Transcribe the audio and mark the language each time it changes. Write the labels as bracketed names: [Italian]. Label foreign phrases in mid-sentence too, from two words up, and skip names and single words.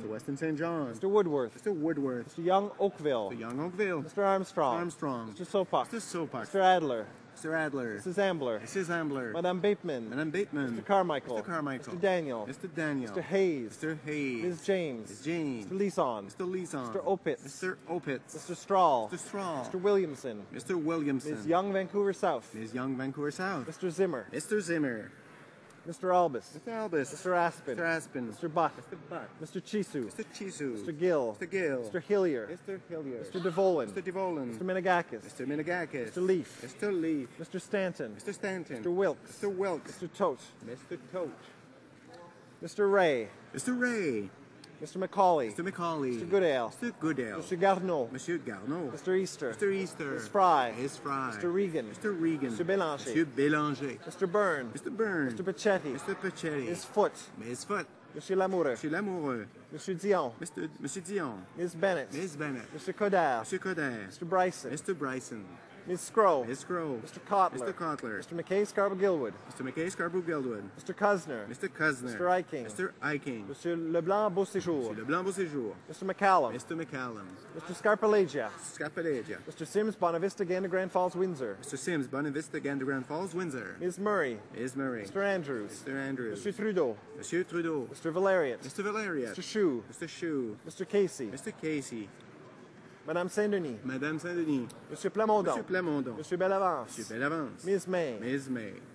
[English] Mr. Weston St. John. Mr. Woodworth. Mr. Woodworth. Mr. Young Oakville. Mr. Young Oakville. Mr. Armstrong. Armstrong. Mr. Sopak. Mr. Sopak. Mr. Adler. Mr. Adler. Mrs. Ambler. Mrs. Ambler. Madame Bateman. Madame Bateman. Mr. Carmichael. Mr. Carmichael. Mr. Daniel. Mr. Daniel. Mr. Hayes. Mr. Hayes. Ms. James. Ms. James. Mr. Leeson. Mr. Leeson. Mr. Opitz. Mr. Opitz. Mr. Strahl. Mr. Strahl. Mr. Williamson. Mr. Williamson. Ms. Young, Vancouver South. Ms. Young, Vancouver South. Mr. Zimmer. Mr. Zimmer. Mr. Albus. Mr. Albus. Mr. Aspin. Mr. Aspin. Mr. Buck. Mr. Buck. Mr. Chisu. Mr. Chisu. Mr. Gill. Mr. Gill. Mr. Hillier. Mr. Hillier. Mr. DeVolen. Mr. DeVolen. Mr. Menegakis. Mr. Minagakis. Mr. Leaf. Mr. Leaf. Mr. Stanton. Mr. Stanton. Mr. Wilkes. Mr. Wilkes. Mr. Tote. Mr. Tote. Mr. Ray. Mr. Ray. Mr. Macaulay. Mr. Macaulay. Mr. Goodale. Mr. Goodale. Mr. Garneau. Monsieur Garneau. Mr. Easter. Mr. Easter. Ms. Fry. Ms. Fry. Mr. Regan. Mr. Regan. Mr. Bélanger. Monsieur Bélanger. Mr. Byrne. Mr. Byrne. Mr. Pachetti. Mr. Pachetti. Ms. Foot. Ms. Foot. Monsieur Lamoureux. Monsieur Lamoureux. Monsieur Dion. Monsieur Dion. Ms. Bennett. Ms. Bennett. Mr. Coder. Monsieur Coder. Mr. Bryson. Mr. Bryson. Ms. Scrow. Ms. Crow. Mr. Kotler. Mr. Kotler. Mr. McKay Scarborough-Gilwood. Mr. McKay Scarborough Gilwood. Mr. Cusner. Mr. Cusner. Mr. Eiking. Mr. Eiking. Monsieur Leblanc Beauséjour. Monsieur Leblanc Beauséjour. Mr. McCallum. Mr. McCallum. Mr. Scarpalagia. Scapalagia. Mr. Sims, Bonavista, Gander, Grand Falls, Windsor. Mr. Sims, Bonavista, Gander Grand Falls, Windsor. Ms. Murray. Ms. Murray. Mr. Andrews. Mr. Andrews. Mr. Trudeau. Monsieur Trudeau. Mr. Valeriot. Mr. Valeriot. Mr. Chou. Mr. Chou. Mr. Casey. Mr. Casey. Madame Saint-Denis. Madame Saint-Denis. Monsieur Plamondon. Monsieur Plamondon. Monsieur Bellavance. Monsieur Bellavance. Ms. May. Ms. May.